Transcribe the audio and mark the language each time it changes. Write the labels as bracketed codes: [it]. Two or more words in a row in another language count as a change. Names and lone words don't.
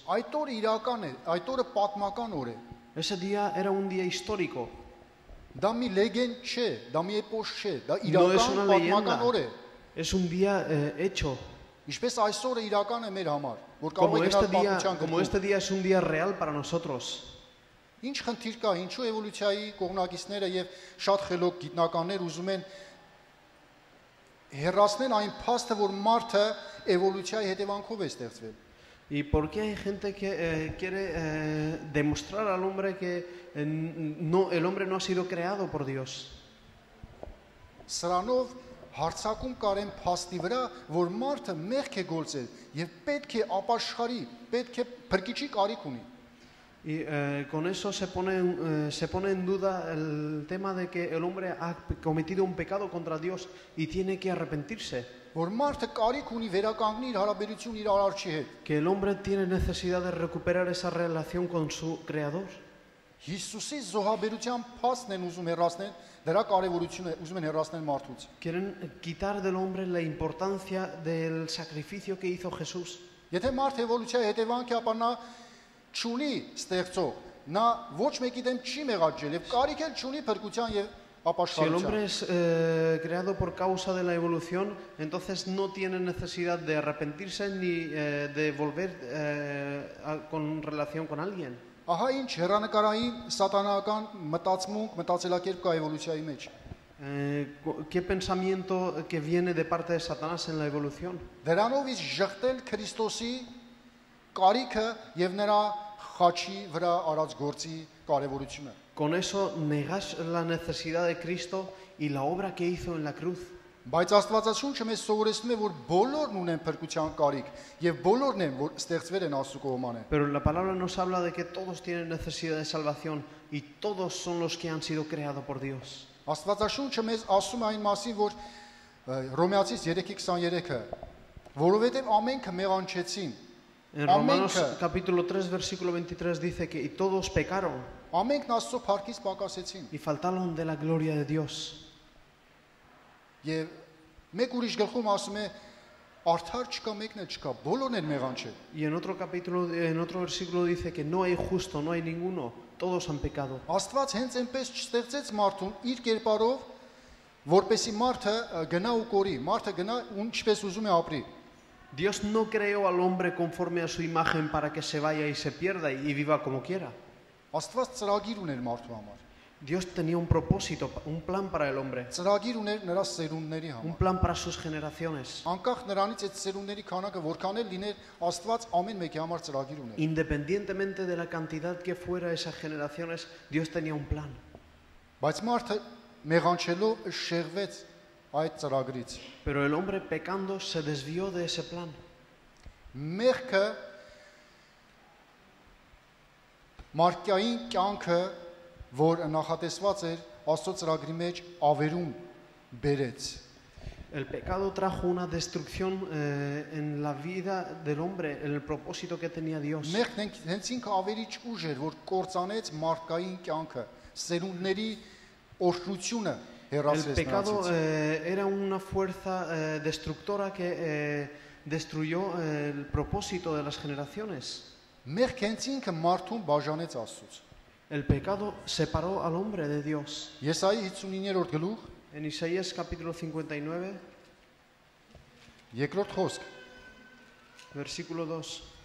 [hy] Այդ օրը իրական է, այդ օրը պատմական օր է։ [es] Ese día era un día histórico. [hy] Դա մի լեգենդ չէ, դա մի էպոս չէ, դա [es] No es [hy] իրական [es] una [hy] պատմական օր է։ [es] leyenda, es un día hecho. [hy] Ինչպես այս օրը իրական է մեր համար, որ կարող է գնալ պատմության [es] Como [hy] գրքում։ [es] este día es un día real para nosotros. [hy] Ինչ խնդիր կա, ինչու էվոլյուցիայի կողմնակիցները եւ շատ խելոք գիտնականներ ուզում են հերացնել այն փաստը, որ մարդը էվոլյուցիայի հետևանքով է ստեղծվել։ [es] ¿Y por qué hay gente que quiere demostrar al hombre que el hombre no ha sido creado por Dios? [hy] Սրանով հարցակում կարեն փաստի վրա, որ մարդը մեղք է գործել եւ պետք է ապաշխարի, պետք է փրկիչի կարիք ունի։ [es] Y con eso se pone en duda el tema de que el hombre ha cometido un pecado contra Dios y tiene que arrepentirse. [hy] Որ մարդը կարիք ունի վերականգնի իր հարաբերություն իր արարչի հետ։ [es] Que el hombre tiene necesidad de recuperar esa relación con su Creador. [hy] Հիսուսի զոհաբերության փաստն են ուզում հեռացնել, դրա կարևորությունը ուզում են հեռացնել մարդուց։ [es] Quieren quitar del hombre la importancia del sacrificio que hizo Jesús. [hy] Եթե մարդ էվոլյուցիայի հետևանք է, ապա նա չունի ստեղծող, նա ոչ մեկի դեմ չի մեղադրել եւ կարիք էլ չունի փրկության եւ [es] Si el hombre [hy] ապաշխարության։ [es] es creado por causa de la evolución, entonces no tiene necesidad de arrepentirse ni de volver con relación con alguien. [hy] Ահա ինչ հերանեկարային սատանական մտածմունք, մտածելակերպ կա էվոլյուցիայի մեջ։ [es] ¿Qué pensamiento que viene de parte de Satanás en la evolución? [hy] Դրանով իսկ ժխտել Քրիստոսի կարիքը եւ նրա խաչի վրա արած գործի կարևորությունը։ [es] Con eso negas la necesidad de Cristo y la obra que hizo en la cruz. [hy] Բայց Աստվածաշունչը մեզ սովորեցնում է, որ բոլորն ունեն փրկության կարիք եւ բոլորն են, որ ստեղծվել են Աստծո կողմանը։ [es] Pero la palabra nos habla de que todos tienen necesidad de salvación y todos son los que han sido creados por Dios. [hy] Աստվածաշունչը մեզ ասում է այն մասին, որ Հռոմեացիս 3:23-ը, որովհետեւ ամենքը մեղանչեցին։ [es] En Romanos capítulo 3 versículo 23 dice que y todos pecaron [hy] Ամենքն Աստծո փառքից պակասեցին։ [es] y faltaron de la gloria de Dios. [hy] Եվ մեկ ուրիշ գլխում ասում է արդար չկա, մեկն էլ չկա, բոլորն են մեղանչել։ [es] Y en otro capítulo, en otro versículo dice que no hay justo, no hay ninguno, todos han pecado. [hy] Աստված հենց այնպես չստեղծեց մարդուն իր կերպարով, որպեսի մարդը գնա ու կորի, մարդը գնա ու ինչպես ուզում է ապրի։ [es] Dios no creó al hombre conforme a su imagen para que se vaya y se pierda y viva como quiera. [hy] Աստված ծրագիր ուներ մարդու համար։ [es] Dios tenía un propósito, un plan para el hombre, [hy] Ծրագիր ուներ նրա սերունդների [es] un [hy] համար։ [es] plan para sus generaciones. [hy] Անկախ նրանից այդ սերունդների քանակը որքան էլ լիներ, Աստված ամեն մեկի համար ծրագիր ուներ։ [es] Independientemente de la cantidad que fuera esas generaciones, Dios tenía un plan. [hy] Բայց մարդը մեղանչելով շեղվեց այդ ծրագրից։ [es] Pero el hombre pecando se desvió de ese plan. [hy] Մեղքը մարդկային կյանքը, որ նախատեսված էր Աստծո ծրագրի մեջ, ավերում բերեց։ [es] El pecado trajo una destrucción en la vida del hombre, en el propósito que tenía Dios. [hy] Մեղքն հենց ինքը ավերիչ ուժ էր, որ կործանեց մարդկային կյանքը, սերունդների օրհնությունը [es] El [hy] հեռացրեց [es] pecado [hy] նրանցից։ [es] era una fuerza destructora que destruyó el propósito de las generaciones. [hy] Մեղք հենց ինքը մարդուն բաժանեց Աստծուց։ [es] El pecado separó al hombre de Dios. [hy] Եսայի 59-րդ գլուխ, [es] En Isaías capítulo 59, [hy] երկրորդ խոսք։ [es] versículo 2.